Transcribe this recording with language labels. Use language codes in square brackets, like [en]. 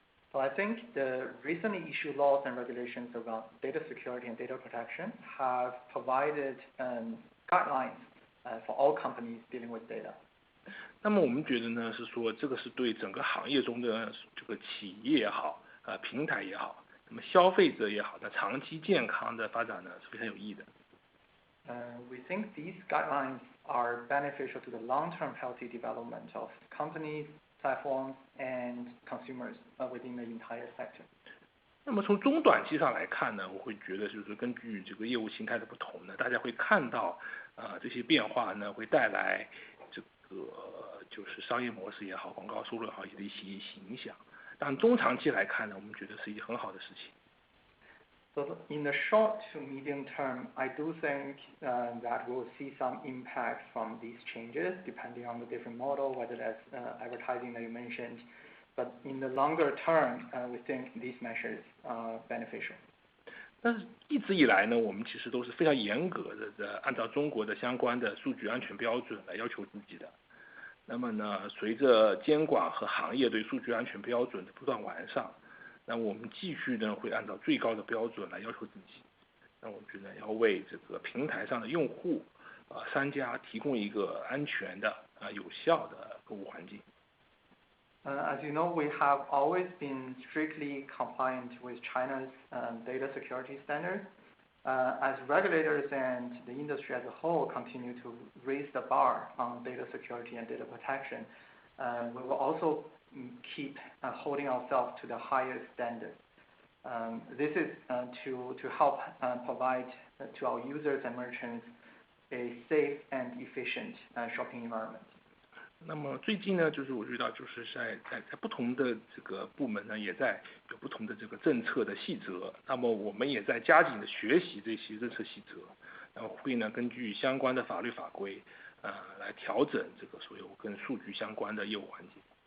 [en] So I think the recently issued laws and regulations around data security and data protection have provided guidelines for all companies dealing with data. [zh] 那么我们觉得呢，是说这个是对整个行业中的这个企业也好，平台也好，那么消费者也好，那长期健康的发展呢是非常有益的。 [en] We think these guidelines are beneficial to the long-term healthy development of companies, platforms, and consumers within the entire sector. [zh] 那么从中短期上来看呢，我会觉得就是根据这个业务形态的不同呢，大家会看到这些变化呢会带来这个就是商业模式也好，广告收入也好的一些影响。但中长期来看呢，我们觉得是一件很好的事情。 [en] So in the short to medium term, I do think that we will see some impact from these changes depending on the different model, whether that's advertising that you mentioned. But in the longer term, we think these measures are beneficial. [zh] 但是一直以来呢，我们其实都是非常严格的按照中国的相关的数据安全标准来要求自己的。那么呢，随着监管和行业对数据安全标准的不断完善，那我们继续呢会按照最高的标准来要求自己。那我们觉得要为这个平台上的用户商家提供一个安全的有效的购物环境。 [en] As you know, we have always been strictly compliant with China's data security standards. As regulators and the industry as a whole continue to raise the bar on data security and data protection, we will also keep holding ourselves to the highest standards. This is to help provide to our users and merchants a safe and efficient shopping environment. [zh] 那么最近呢，就是我知道，就是在不同的这个部门呢，也在有不同的这个政策的细则。那么我们也在加紧的学习这些政策细则，然后会呢根据相关的法律法规，来调整这个所有跟数据相关的业务环境。